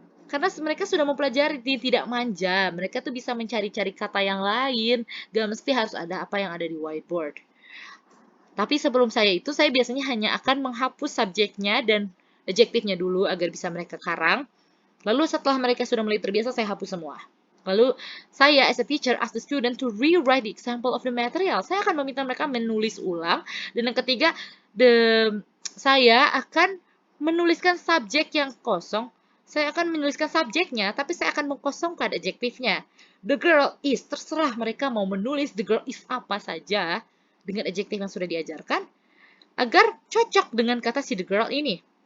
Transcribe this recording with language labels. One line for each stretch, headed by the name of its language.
Indonesian: Karena mereka sudah mempelajari, tidak manja. Mereka tuh bisa mencari-cari kata yang lain. Gak mesti harus ada apa yang ada di whiteboard. Tapi sebelum saya biasanya hanya akan menghapus subjeknya dan adjektifnya dulu agar bisa mereka karang. Lalu setelah mereka sudah mulai terbiasa, saya hapus semua. Lalu saya
English: as a teacher ask the student to rewrite the example of the material.
Indonesian: Saya akan meminta mereka menulis ulang. Dan yang ketiga, saya akan menuliskan subjek yang kosong. Saya akan menuliskan subjeknya, tapi saya akan mengkosongkan adjektifnya.
English: The girl is,
Indonesian: terserah mereka mau menulis the girl is apa saja dengan adjektif yang sudah diajarkan, agar cocok dengan kata si the girl ini.